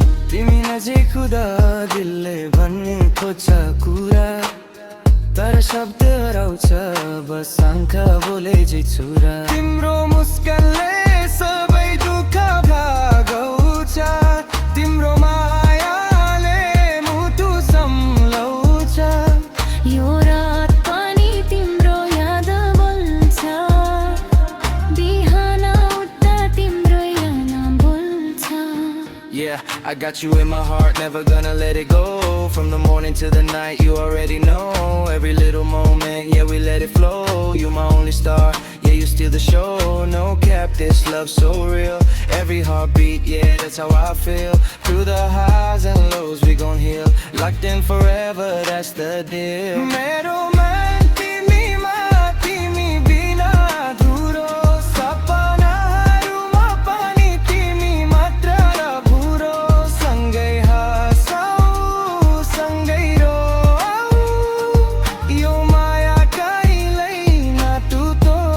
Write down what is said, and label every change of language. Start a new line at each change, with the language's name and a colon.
Nepali: तिमी नजिक हुँदा दिलले भन्ने खोज्छ कुरा तर शब्द हराउँछ बस आँखा बोले झै छुरा तिम्रो मुस्कानले सबै दुःख भागाउँछ तिम्रो मायाले मुटु सम्लाउँछ यो रात पनि तिम्रो याद बोल्छ बिहान उठ्दा तिम्रो याद बोल्छ
English: Yeah, I got you in my heart, never gonna let it go. From the morning to the night, you already know. Every little moment, yeah, we let it flow. You my only star, yeah, you steal the show. No cap, this love so real. Every heartbeat, yeah, that's how I feel. Through the highs and lows, we gon' heal. Locked in forever, that's the deal.
Nepali: मेरो मन तिमीमा तिमी बिना अधुरो सपनाहरूमा पनि तिमी मात्र बुरो सँगै हाँसौँ सँगै रोऊ यो माया कहिल्यै नटुटोस्